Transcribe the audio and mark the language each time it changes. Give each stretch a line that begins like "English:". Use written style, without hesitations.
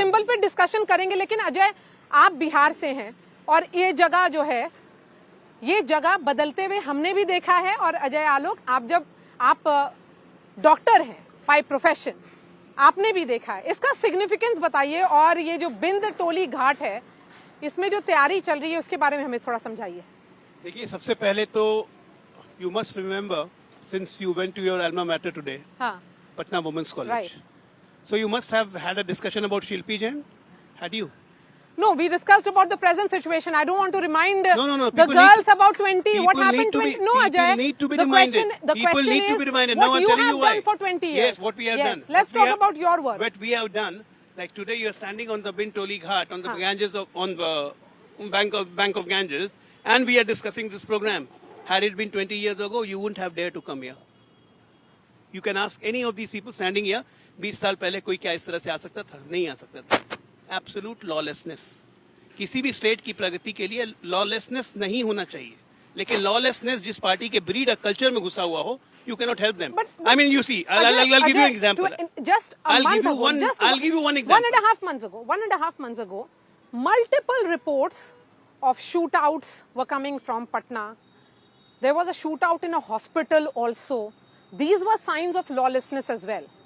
Hindi: Symbol पे discussion करेंगे, लेकिन अजय, आप बिहार से हैं और ये जगह जो है, ये जगह बदलते हुए हमने भी देखा है। और अजय आलोक, आप डॉक्टर हैं बाय प्रोफेशन, आपने भी देखा है। इसका सिग्निफिकेंस बताइए, और ये जो बिंद टोली घाट है, इसमें जो तैयारी चल रही है उसके बारे में हमें थोड़ा समझाइए। देखिए, सबसे पहले तो
English: you must remember, since you went to your alma mater today, Patna Women's College. Right. So you must have had a discussion about Shilpi Jain, had you? No, we discussed about the present situation. I don't want to remind No. the girls about 20. What happened 20? No, Ajay. People need to be reminded. People need to be reminded. What Now I'm you telling have you why. done for 20 years. Yes, what we have done. Let's talk about your work. What we have done, like today you are standing on the Bintoli Ghat, on the Ganges, on the bank of Ganges, and we are discussing this program. Had it been 20 years ago, you wouldn't have dared to come here. You can ask any of these people standing here,
Hindi: 20 साल पहले कोई क्या इस तरह से आ सकता था? नहीं आ सकता था।
English: Absolute lawlessness.
Hindi: किसी भी स्टेट की प्रगति के लिए लॉलेसनेस नहीं होना चाहिए, लेकिन लॉलेसनेस जिस पार्टी के ब्रीड कल्चर में घुसा हुआ हो,
English: you cannot help them. I mean, you see, I'll give you an example. I'll give you one example. 1.5 months ago, multiple reports of shootouts were coming from Patna. There was a shootout in a hospital also. These were signs of lawlessness as well.